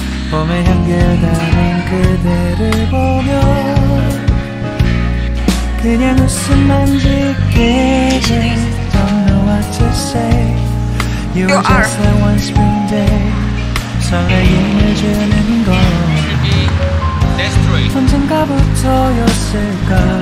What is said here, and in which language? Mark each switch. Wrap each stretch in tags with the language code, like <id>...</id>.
<ko>봄의 향기를 담은 그대를 보며 그냥 웃음만 짓게 돼.</ko> <en>Don't know what to say. You were just that one spring day.</en> <ko>설레임을 주는 건 언젠가부터였을까.</ko>